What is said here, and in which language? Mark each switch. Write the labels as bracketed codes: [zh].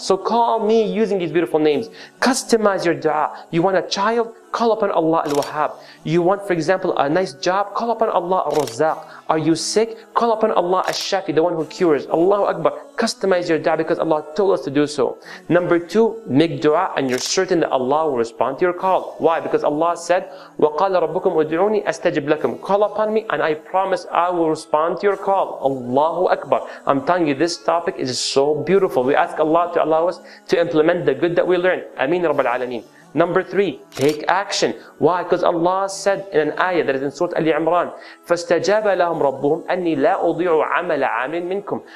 [en] So call me using these beautiful names. Customize your dua. You want a child? Call upon Allah Al-Wahhab. You want, for example, a nice job? Call upon Allah Al-Razzaq. Are you sick? Call upon Allah Al-Shafi, the one who cures. Allahu Akbar. Customize your dua because Allah told us to do so. Number two, make dua and you're certain that Allah will respond to your call. Why? Because Allah said, [ar] وَقَالَ رَبُّكُمْ أُدْعُونِي أَسْتَجِبْ لَكُمْ. [en] Call upon me and I promise I will respond to your call. Allahu Akbar. I'm telling you, this topic is so beautiful. We ask Allah to allow us to implement the good that we learn. Ameen Rabbal Alameen. Number three, take action. Why? Because Allah said in an ayah that is in Surah Al-Imran, [ar] فَاسْتَجَابَ لَهُمْ رَبُّهُمْ أَنِّي لَا أُضِيعُ عَمَلَ عَامٍ مِنْكُمْ.